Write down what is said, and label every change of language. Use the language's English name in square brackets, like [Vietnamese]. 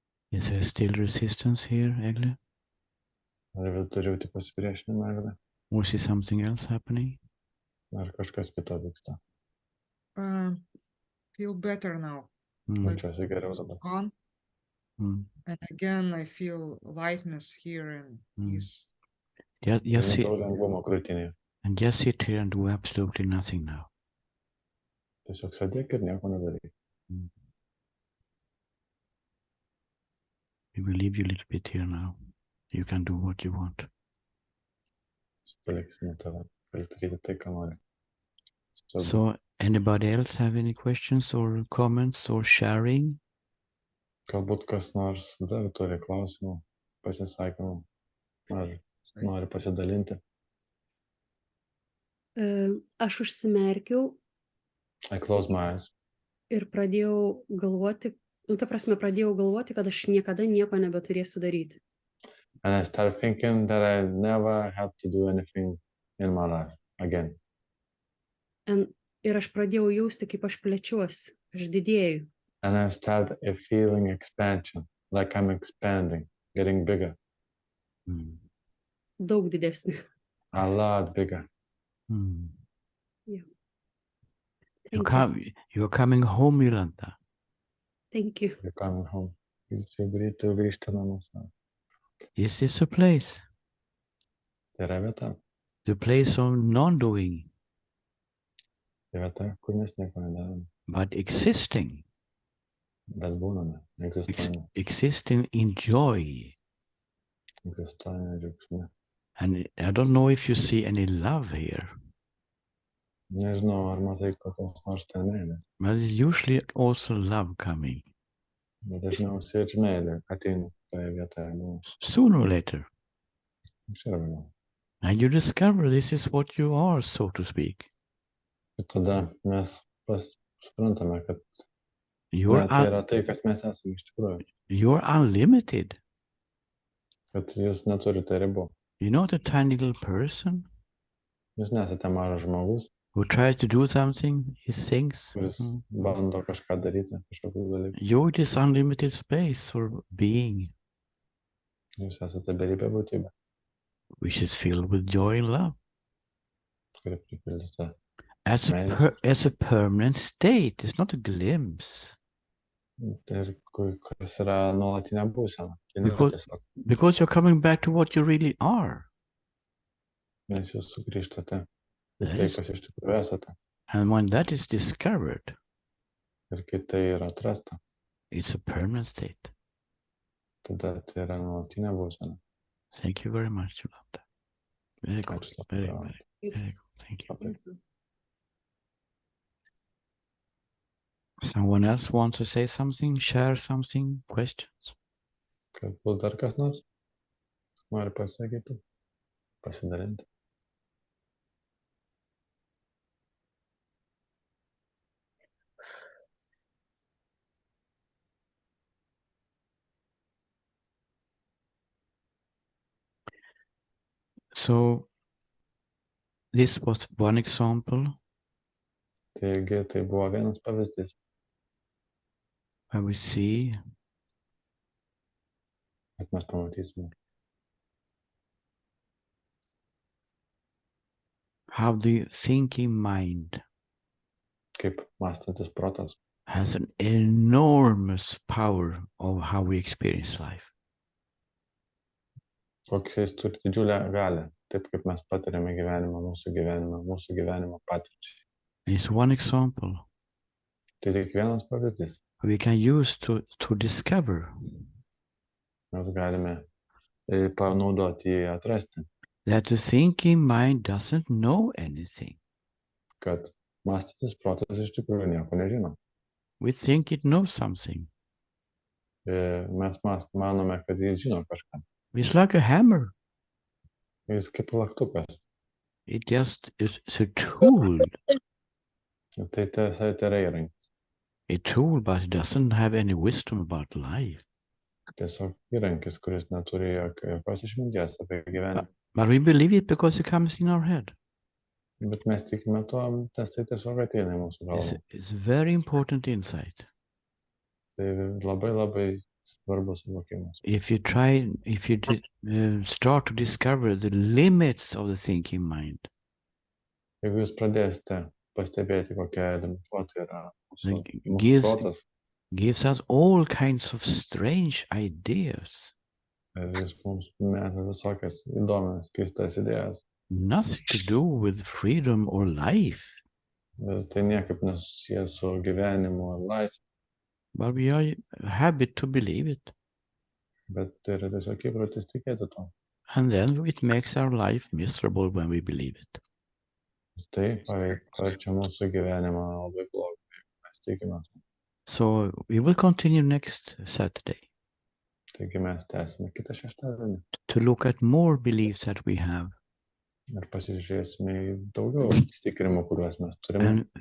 [English] Is there still resistance here, Egle? [Lithuanian] Ar vis dar jauti pasipriešinimą, Egle? [English] Or is something else happening? [Lithuanian] Ar kažkas kito vyksta? [English] Feel better now. [Lithuanian] Jaučiuosi geriau dabar. [English] Gone. And again, I feel lightness here and ease. [Lithuanian] Jutau lengvumo krūtinėje. [English] And just sit here and do absolutely nothing now. [Lithuanian] Tiesiog sėdėk ir nieko nedaryk. [English] We will leave you a little bit here now. You can do what you want. [Lithuanian] Paliksime tave. Gali daryti tai, ką nori. [English] So, anybody else have any questions or comments or sharing? [Lithuanian] Galbūt kas nors dar turi klausimų, pasisakymų, ar nori pasidalinti. Aš užsimerkiau. [English] I close my eyes. [Lithuanian] Ir pradėjau galvoti, pradėjau galvoti, kad aš niekada nieko nebeturėsiu daryti. [English] And I started thinking that I never have to do anything in my life again. [Lithuanian] Ir aš pradėjau jausti, kaip aš plečiuosi, aš didėju. [English] And I started feeling expansion, like I'm expanding, getting bigger. [Lithuanian] Daug didesnį. [English] A lot bigger. Yeah. You're coming home, Jolanta. Thank you. You're coming home. [Lithuanian] Tu grįžti namus. [English] Is this a place? [Lithuanian] Tai yra vieta. [English] The place of non-doing. [Lithuanian] Tai vieta, kur mes nieko nedarome. [English] But existing. [Lithuanian] Bet būname, egzistuojame. [English] Existing in joy. [Lithuanian] Egzistuojame džiaugsme. [English] And I don't know if you see any love here. [Lithuanian] Nežinau, ar matai kokios nors ten meilės. [English] But there's usually also love coming. [Lithuanian] Bet dažniausiai ir meilė ateina toje vietoje. [English] Sooner or later. [Lithuanian] Anksčiau ar vėliau. [English] And you discover this is what you are, so to speak. [Lithuanian] Ir tada mes suprantame, kad [English] You're, [Lithuanian] tai yra tai, kas mes esame iš tikrųjų. [English] you're unlimited. [Lithuanian] Kad jūs neturite ribų. [English] You're not a tiny little person [Lithuanian] Jūs nesate mažas žmogus, [English] who tries to do something, he thinks. [Lithuanian] kuris bando kažką daryti, kažkokius dalykus. [English] You're this unlimited space or being, [Lithuanian] Jūs esate beribė būtybė, [English] which is filled with joy and love. [Lithuanian] kuri pripildyta. [English] As a permanent state, it's not a glimpse. [Lithuanian] Ir kas yra nuolatinė būsena. Tai nėra [English] Because, [Lithuanian] tiesiog, [English] because you're coming back to what you really are. [Lithuanian] nes jūs sugrįžtate į [English] That [Lithuanian] tai, [English] is- [Lithuanian] kas iš tikrųjų esate. [English] And when that is discovered, [Lithuanian] Ir kai tai yra atrasta, [English] it's a permanent state. [Lithuanian] tada tai yra nuolatinė būsena. [English] Thank you very much about that. Very good. [Lithuanian] Ačiū labai, [English] Very, [Lithuanian] Jolanta. [English] very good. Thank you. [Lithuanian] Labai. [English] Someone else want to say something, share something, questions? [Lithuanian] Galbūt dar kas nors nori pasakyti, pasidalinti. [English] So this was one example [Lithuanian] Taigi tai buvo vienas pavyzdys, [English] where we see [Lithuanian] kad mes pamatysime, [English] how the thinking mind [Lithuanian] kaip mąstantis protas [English] has an enormous power of how we experience life. [Lithuanian] kokia jis turi didžiulę galią, taip kaip mes patiriame gyvenimą, mūsų gyvenimo patirčiai. [English] It's one example [Lithuanian] Tai tik vienas pavyzdys. [English] we can use to discover [Lithuanian] Mes galime panaudoti jį atrasti, [English] that the thinking mind doesn't know anything. [Lithuanian] kad mąstantis protas iš tikrųjų nieko nežino. [English] We think it knows something. [Lithuanian] Mes manome, kad jis žino kažką. [English] It's like a hammer. [Lithuanian] Jis kaip laktukas. [English] It just is a tool. [Lithuanian] Tai tiesa, tai yra įrankis. [English] A tool, but it doesn't have any wisdom about life. [Lithuanian] Tiesiog įrankis, kuris neturi jokios išminties apie gyvenimą. [English] But we believe it because it comes in our head. [Lithuanian] Bet mes tikime tuo, nes tai tiesiog ateina į mūsų galvą. [English] It's very important insight. [Lithuanian] Tai labai labai svarbus suvokimas. [English] If you start to discover the limits of the thinking mind, [Lithuanian] Jeigu jūs pradėsite pastebėti, kokia limituota yra mūsų [English] gives- [Lithuanian] protas, [English] gives us all kinds of strange ideas, [Lithuanian] ir jis mums meta visokias įdomias, keistas idėjas, [English] nothing to do with freedom or life, [Lithuanian] ir tai niekaip nesusijęs su gyvenimu ar laisve, [English] but we are habit to believe it. [Lithuanian] bet tai yra tiesiog įprotis tikėti to. [English] And then it makes our life miserable when we believe it. [Lithuanian] Ir tai paverčia mūsų gyvenimą labai blogai, jeigu mes tikime. [English] So we will continue next Saturday [Lithuanian] Taigi mes tęsime kitą šeštadienį [English] to look at more beliefs that we have [Lithuanian] ir pasižiūrėsime į daugiau įsitikinimų, kuriuos mes turime,